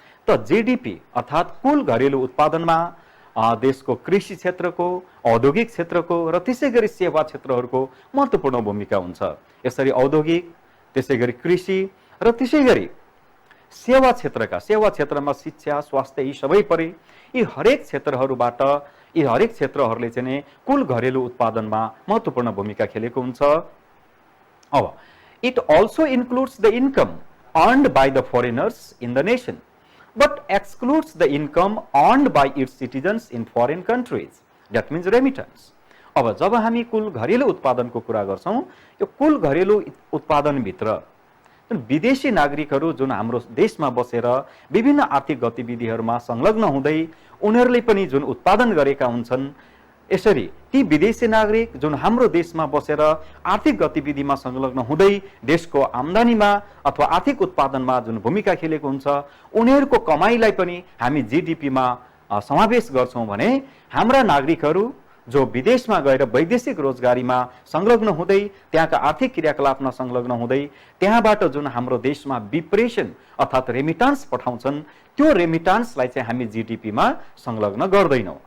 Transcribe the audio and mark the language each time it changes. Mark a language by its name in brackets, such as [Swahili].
[Nepali] त GDP अर्थात् कुल घरेलु उत्पादनमा देशको कृषि क्षेत्रको, औद्योगिक क्षेत्रको र त्यसै गरी सेवा क्षेत्रहरूको महत्त्वपूर्ण भूमिका हुन्छ। यसरी औद्योगिक, त्यसै गरी कृषि र त्यसै गरी सेवा क्षेत्रमा शिक्षा, स्वास्थ्य यी सबै परे। यी हरेक क्षेत्रहरूबाट यी हरेक क्षेत्रहरूले चाहिँ नै कुल घरेलु उत्पादनमा महत्त्वपूर्ण भूमिका खेलेको हुन्छ। [English] अब it also includes the income earned by the foreigners in the nation but excludes the income earned by its citizens in foreign countries, that means remittance. [Nepali] अब जब हामी कुल घरेलु उत्पादनको कुरा गर्छौँ, यो कुल घरेलु उत्पादनभित्र विदेशी नागरिकहरू जुन हाम्रो देशमा बसेर विभिन्न आर्थिक गतिविधिहरूमा संलग्न हुँदै उनीहरूले पनि जुन उत्पादन गरेका हुन्छन्, यसरी ती विदेशी नागरिक जुन हाम्रो देशमा बसेर आर्थिक गतिविधिमा संलग्न हुँदै देशको आम्दानीमा अथवा आर्थिक उत्पादनमा जुन भूमिका खेलेको हुन्छ, उनीहरूको कमाईलाई पनि हामी GDP मा समावेश गर्छौँ भने हाम्रा नागरिकहरू जो विदेशमा गएर वैदेशिक रोजगारीमा संलग्न हुँदै त्यहाँका आर्थिक क्रियाकलापमा संलग्न हुँदै त्यहाँबाट जुन हाम्रो देशमा विप्रेसन अर्थात् रेमिटान्स पठाउँछन्, त्यो रेमिटान्सलाई चाहिँ हामी GDP मा संलग्न गर्दैनौँ।